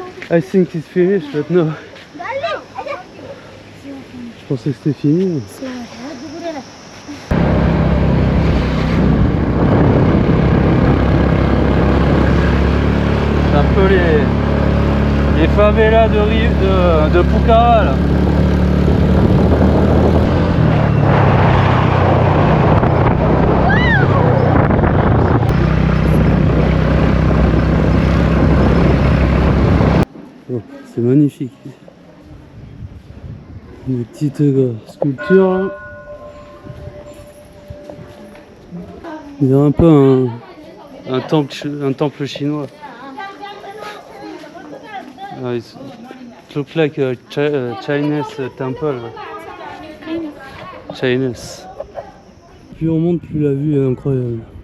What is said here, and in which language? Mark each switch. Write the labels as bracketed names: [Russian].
[English] I think it's finished, but no. [French] Je pensais que c'était fini. C'est un peu les favelas de Pucara là. Oh, c'est magnifique. Des petites sculptures là. Il y a un peu un temple chinois. [English] It looks like a Chinese temple. Chinese. [French] Plus on monte, plus la vue est incroyable.